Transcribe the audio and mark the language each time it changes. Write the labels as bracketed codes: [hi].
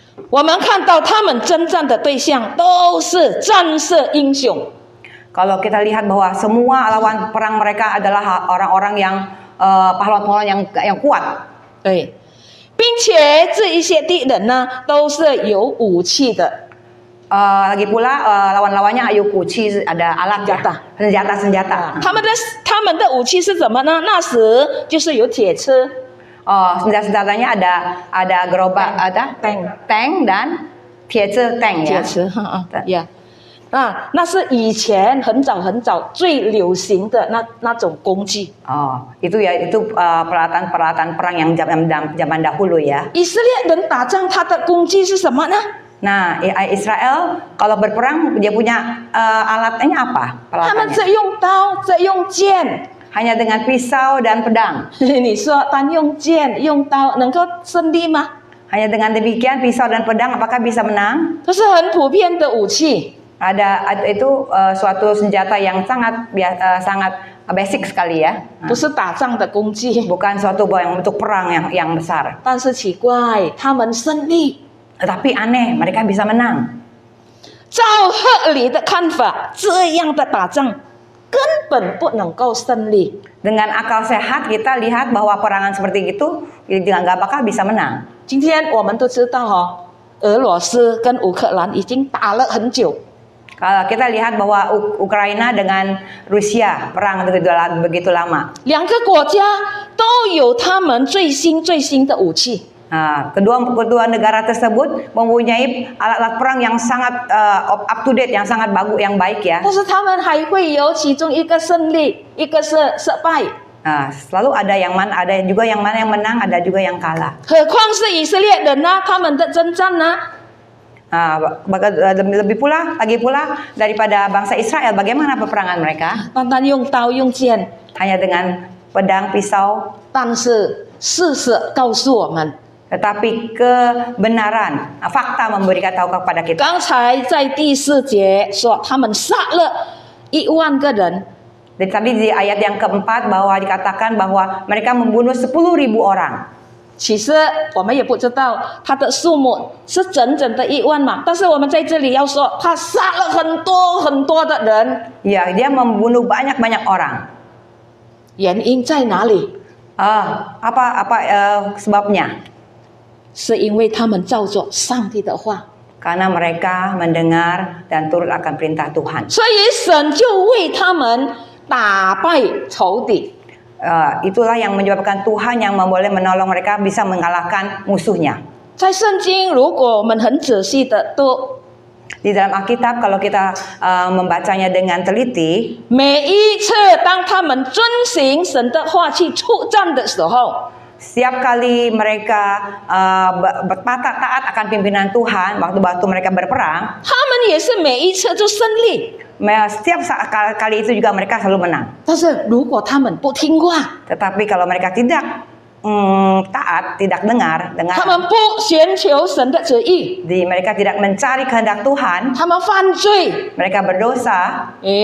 [zh] 我们看到他们征战的对象都是战士英雄。 [id] Kalau kita lihat bahwa semua lawan perang mereka adalah orang-orang yang pahlawan-pahlawan yang kuat. [zh] 对，并且这一些敌人呢，都是有武器的。 [id] Lagi pula lawan-lawannya ayu kuci, ada alat ya, senjata. [zh] 他们的武器是什么呢？那时就是有铁车， [id] senjatanya ada gerobak, ada tank dan tank [zh] 铁 [id] ya. [zh] 车呀。那是以前很早最流行的那种工具。 [id] Itu peralatan perang yang zaman dahulu ya. [zh] 以色列人打仗，他的工具是什么呢？ [id] Nah, Israel kalau berperang dia punya alatnya apa? [zh] 他们 [id] Peralatannya [zh] 只用刀，只用剑。 [id] hanya dengan pisau dan pedang. [zh] 你说单用剑用刀能够胜利吗？ [id] Hanya dengan demikian pisau dan pedang apakah bisa menang? [zh] 这是很普遍的武器。 [id] Itu suatu senjata yang sangat basic sekali ya. [zh] 不是打仗的工具， [id] Bukan suatu yang untuk perang yang besar. [zh] 但是奇怪，他们胜利。 [id] Tetapi aneh, mereka bisa menang. [zh] 照合理的看法，这样的打仗根本不能够胜利。 [id] Dengan akal sehat kita lihat bahwa perangan seperti itu nggak bakal bisa menang. [zh] 今天我们都知道俄罗斯跟乌克兰已经打了很久。 [id] Kalau kita lihat bahwa Ukraina dengan Rusia perang begitu lama. [zh] 两个国家都有他们最新的武器。 [id] Kedua negara tersebut mempunyai alat-alat perang yang sangat up to date, yang sangat bagus, yang baik ya. [zh] 但是他们还会有其中一个胜利，一个是失败。 [id] Selalu ada juga yang mana yang menang, ada juga yang kalah. [zh] 何况是以色列人呢？他们的征战呢？ [id] Lagi pula daripada bangsa Israel, bagaimana peperangan mereka? [zh] 单单用刀用剑， [id] Hanya dengan pedang, pisau. [zh] 但是事实告诉我们， [id] Tetapi kebenaran, fakta memberikan tahu kepada kita. [zh] 刚才在第4节说他们杀了10000个人， [id] Dan tadi di ayat yang keempat bahwa dikatakan bahwa mereka membunuh 10.000 orang. [zh] 其实我们也不知道他的数目是整整的10000嘛，但是我们在这里要说，他杀了很多的人， [id] Ya, dia membunuh banyak orang. [zh] 原因在哪里？ [id] Sebabnya? [zh] 是因为他们照着上帝的话， [id] Karena mereka mendengar dan turut akan perintah Tuhan. [zh] 所以神就为他们打败仇敌。 [id] Itulah yang menyebabkan Tuhan yang boleh menolong mereka bisa mengalahkan musuhnya. [zh] 在圣经，如果我们很仔细的都 [id] Di dalam Alkitab kalau kita membacanya dengan teliti, [zh] 每一次当他们遵行神的话去出战的时候， [id] setiap kali mereka taat akan pimpinan Tuhan, waktu mereka berperang, [zh] 他们也是每一次就胜利。 [id] setiap kali itu juga mereka selalu menang. [zh] 但是如果他们不听话， [id] Tetapi kalau mereka tidak taat, tidak dengar, [zh] 他们不寻求神的旨意， [id] mereka tidak mencari kehendak Tuhan, [zh] 他们犯罪， [id] mereka berdosa,